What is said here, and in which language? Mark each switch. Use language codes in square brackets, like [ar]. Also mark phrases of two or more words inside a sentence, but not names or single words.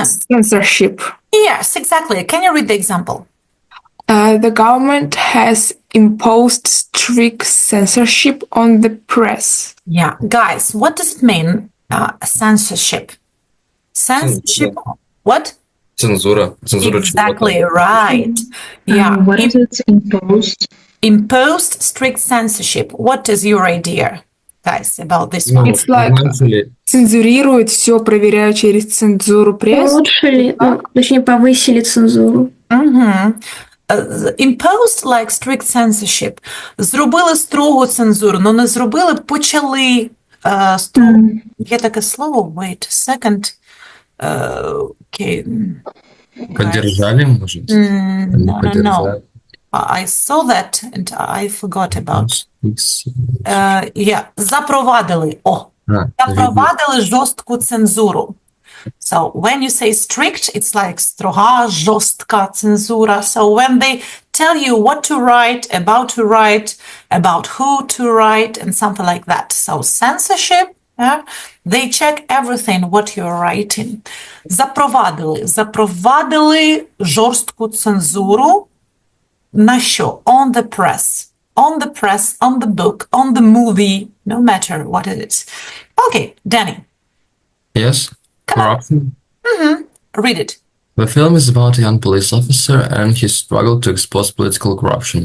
[en] Censorship. Yes, exactly. Can you read the example? The government has imposed strict censorship on the press. Yeah, guys, what does it mean? Censorship. Censorship. What? [ru] Цензура. Цензура [en] Exactly [ru] чего-то. [en] right. Yeah. What is it? Imposed? Imposed strict censorship. What is your idea, guys, about this one? It's like [ru] цензурируют все, проверяют через цензуру пресс. Улучшили, точнее, повысили цензуру. [en] Imposed like strict censorship. [uk] Зробили строгу цензуру, но не зробили, почали строгу. Є таке слово, [en] wait a second. Okay. [ru] Поддержали, может? [en] No. I saw that and I forgot about. [uk] Запровадили. Запровадили жорстку цензуру. [en] So when you say strict, it's like [uk] строга, жорстка цензура. [en] So when they tell you what to write, about who to write, and something like that. So censorship, they check everything what you're writing. [uk] Запровадили жорстку цензуру. На що? [en] On the press, on the book, on the movie, no matter what it is. Okay, Danny. Yes. Corruption. Read it. The film is about a young police officer and his struggle to expose political corruption.